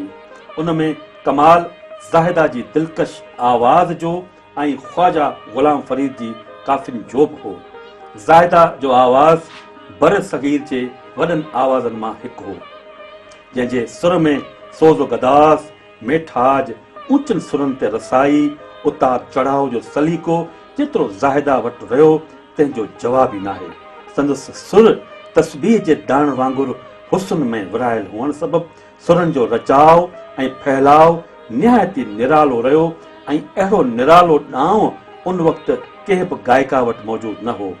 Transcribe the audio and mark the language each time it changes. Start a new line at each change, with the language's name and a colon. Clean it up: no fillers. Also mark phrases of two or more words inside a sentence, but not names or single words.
Sindhi: उन में कमाल ज़ाहिदा जी दिलकश आवाज़ जो ऐं ख्वाजा ग़ुलाम फरीद जी काफ़ियुनि जो बि हो। ज़ाहिदा जो आवाज़ बर सग़ीर जे वॾनि आवाज़नि मां हिकु हो, जंहिंजे सुर में सोज़ो गदास, मेठाज, ऊचनि सुरनि ते रसाई, उतार चढ़ाव जो सलीक़ो जेतिरो ज़ाहिदा वटि रहियो तंहिंजो जवाब ई नाहे। संदसि सुर तस्बीह जे दाण वांगुरु हुस्न में विरायल हुअण सबबि सुरनि जो रचाव ऐं फहिलाव निहायती निरालो रहियो ऐं अहिड़ो निरालो ॾांव उन वक़्तु कंहिं बि गायका वटि मौजूदु न हो।